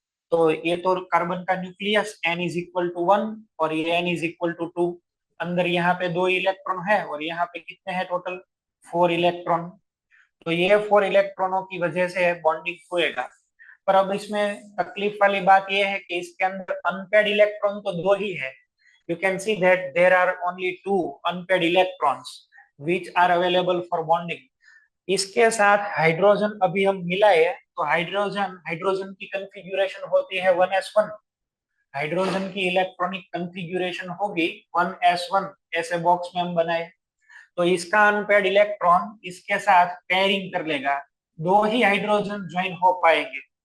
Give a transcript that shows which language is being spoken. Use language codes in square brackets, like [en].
[hi] तो ये तो कार्बन का न्यूक्लियस n = 1 और ये n = 2। अंदर यहाँ पे 2 इलेक्ट्रॉन है और यहाँ पे कितने हैं टोटल? 4 इलेक्ट्रॉन। तो ये 4 इलेक्ट्रॉनों की वजह से बॉन्डिंग होएगा। पर अब इसमें तकलीफ वाली बात यह है कि इसके अंदर अनपेड इलेक्ट्रॉन तो 2 ही है। [en] You can see that there are only 2 unpaired electrons which are available for bonding। [hi] इसके साथ हाइड्रोजन अभी हम मिलाए तो हाइड्रोजन हाइड्रोजन की कंफिग्यूरेशन होती है 1s1। हाइड्रोजन की इलेक्ट्रॉनिक कंफिग्यूरेशन होगी 1s1। ऐसे बॉक्स में हम बनाए तो इसका अनपेड इलेक्ट्रॉन इसके साथ पेयरिंग कर लेगा, 2 ही हाइड्रोजन ज्वाइन हो पाएंगे।